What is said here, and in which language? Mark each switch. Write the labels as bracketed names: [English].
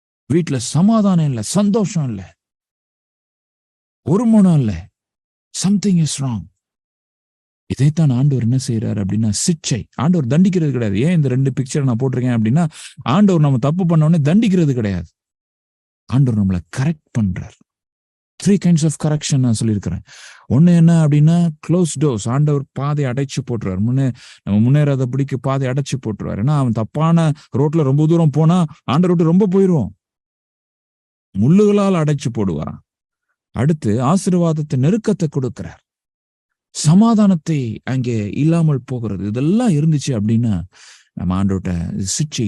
[Tamil] வீட்டுல சமாதானம் இல்லை, சந்தோஷம் இல்லை, ஒரு மனம் இல்லை. [English] Something is wrong. [Tamil] இதைத்தான் ஆண்டவர் என்ன செய்யறாரு அப்படின்னா, சிக்ஷை. ஆண்டவர் தண்டிக்கிறது கிடையாது. ஏன் இந்த 2 பிக்சர் நான் போட்டிருக்கேன் அப்படின்னா, ஆண்டவர் நம்ம தப்பு பண்ண உடனே தண்டிக்கிறது கிடையாது. ஆண்டவர் நம்மளை கரெக்ட் பண்றார். [English] 3 kinds of correction [Tamil] நான் சொல்லியிருக்கிறேன். ஒண்ணு என்ன அப்படின்னா, க்ளோஸ் டோர்ஸ். ஆண்டவர் பாதை அடைச்சு போட்டுருவார். நம்ம முன்னேறாத பிடிக்க பாதை அடைச்சு போட்டுருவார். ஏன்னா அவன் தப்பான ரோட்ல ரொம்ப தூரம் போனா ஆண்டவர் விட்டு ரொம்ப போயிடுவோம். முள்ளுகளால் அடைச்சு போடுவாராம். அடுத்து ஆசீர்வாதத்தை, நெருக்கத்தை கொடுக்கிறார். சமாதானத்தை அங்கே இல்லாமல் போகிறது. இதெல்லாம் இருந்துச்சு அப்படின்னா நம்ம ஆண்டவர்கிட்ட சிக்ஷை.